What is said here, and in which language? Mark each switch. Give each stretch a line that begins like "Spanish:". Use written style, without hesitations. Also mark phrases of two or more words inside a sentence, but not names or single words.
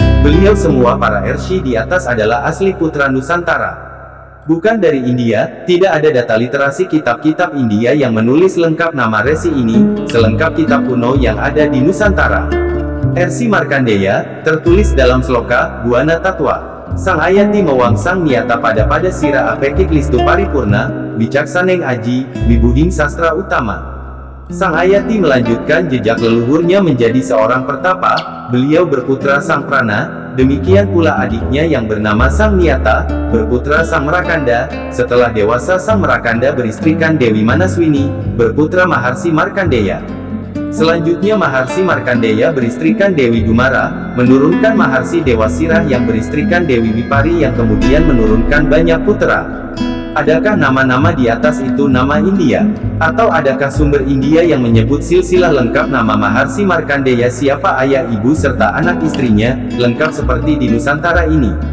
Indonesian: Beliau semua para ersi di atas adalah asli putra Nusantara. Bukan dari India, tidak ada data literasi kitab-kitab India yang menulis lengkap nama resi ini, selengkap kitab kuno yang ada di Nusantara. Rsi Markandeya, tertulis dalam sloka, Buana Tatwa.
Kawi: Sang Ayati mewangsang niata pada sira apekik listu paripurna, wicaksaneng aji, wibuhing sastra utama.
Indonesian: Sang Ayati melanjutkan jejak leluhurnya menjadi seorang pertapa, beliau berputra Sang Prana, demikian pula adiknya yang bernama Sang Niata, berputra Sang Merakanda, setelah dewasa Sang Merakanda beristrikan Dewi Manaswini, berputra Maharsi Markandeya. Selanjutnya Maharsi Markandeya beristrikan Dewi Dumara, menurunkan Maharsi Dewasirah yang beristrikan Dewi Wipari yang kemudian menurunkan banyak putra. Adakah nama-nama di atas itu nama India? Atau adakah sumber India yang menyebut silsilah lengkap nama Maharsi Markandeya siapa ayah ibu serta anak istrinya, lengkap seperti di Nusantara ini?